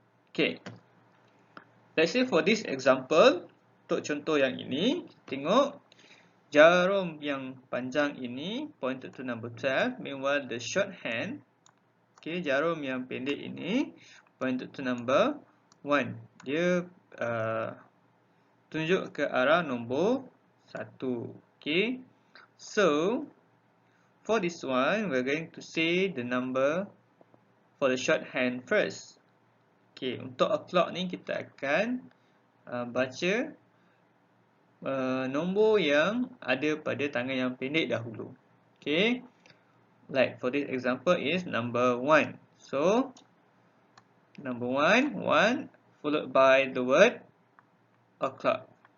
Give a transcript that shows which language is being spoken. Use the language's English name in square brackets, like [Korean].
[English] Okay. Let's say for this example, [Malay] untuk contoh yang ini, tengok jarum yang panjang ini [English] pointed to number 12, meanwhile the shorthand, okay, [Malay] jarum yang pendek ini [English] pointed to number 1. [Malay] Dia tunjuk ke arah nombor 1. Okay. [English] So for this one, we're going to say the number for the shorthand first. [Malay] Okay, untuk o'clock ni kita akan baca nombor yang ada pada tangan yang pendek dahulu. Okay. [English] Like for this example is number 1. So number 1 followed by the word o'clock.